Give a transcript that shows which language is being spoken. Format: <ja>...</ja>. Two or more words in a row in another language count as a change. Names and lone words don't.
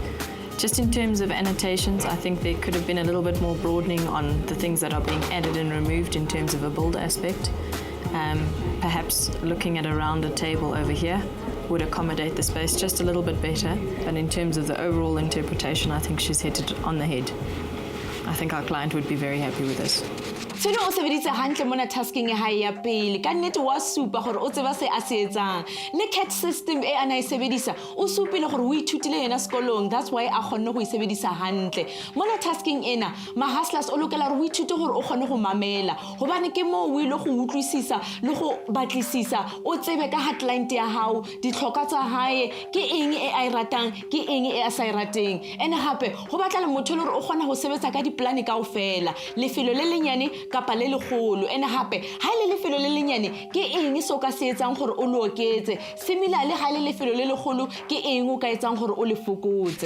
<en>Just in terms of annotations, I think there could have been a little bit more broadening on the things that are being added and removed in terms of a build aspect. Perhaps looking at a rounded table over here would accommodate the space just a little bit better, but in terms of the overall interpretation, I think she's hit it on the head. I think our client would be very happy with this.</en> <st>Felo o sebeditse hantle mona tasking ya hae ya pele ka nnete wa supa gore o tseba se a se etsang le CAT system e ana e sebedisa o supile gore o ithutile yena sekolong.</st> <en>That's why</en> <st>a kgonne go e sebedisa hantle mona tasking ena mahustlers o lokela gore o ithute gore o kgonne go mamela gobane ke mo o ile go utlwisisa le go batlisisa o tsebe ka ha client ya hao ditlhoka tsa hae ke eng e a ratang ke eng e a sa rateng ene hape go batla le motho le gore o kgona go sebetsa ka diplane kaofela lefelo le lenyane kapa le legolo ene hape ha ile lefelo le lenyane ke eng so ka se etsang gore o lo oketse similarly ha ile lefelo le legolo ke eng o ka etsang gore o le fokotse</st>